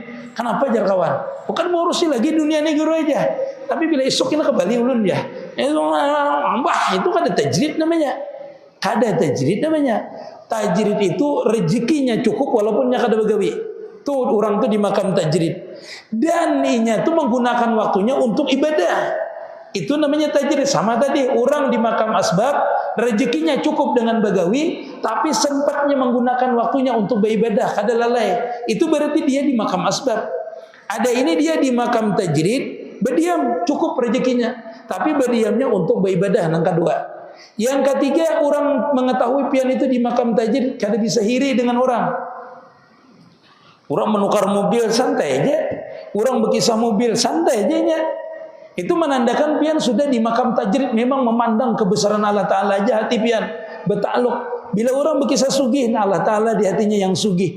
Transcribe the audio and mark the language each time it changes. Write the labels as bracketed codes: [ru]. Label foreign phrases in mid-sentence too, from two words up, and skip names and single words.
[bjn] Kenapa jar kawan? [id] Bukan mengurusi lagi dunia ini guru aja. Tapi bila esok kita ke Bali ulun ya, itu kada tajrid namanya. Tajrid itu rezekinya cukup walaupun [bjn] nya kada begawi. [id] Tuh orang tuh di makam tajrid. Dan inya tuh menggunakan waktunya untuk ibadah. Itu namanya tajrid. Sama tadi orang di makam asbab rezekinya cukup dengan bagawi, tapi sempatnya menggunakan waktunya untuk beribadah, [bjn] kada lalai. [id] Itu berarti dia di makam asbab. Ada ini dia di makam tajrid, berdiam cukup rezekinya, tapi berdiamnya untuk beribadah. Yang kedua. Yang ketiga, orang mengetahui pian itu di makam tajrid [bjn] kada bisa hiri [id] dengan orang. Orang menukar mobil santai aja. Orang berkisah mobil santai aja nya. Itu menandakan pian sudah di makam tajrid, memang memandang kebesaran Allah Ta'ala aja hati pian bertakluk. Bila orang berkisah sugih, Allah Ta'ala di hatinya yang sugih.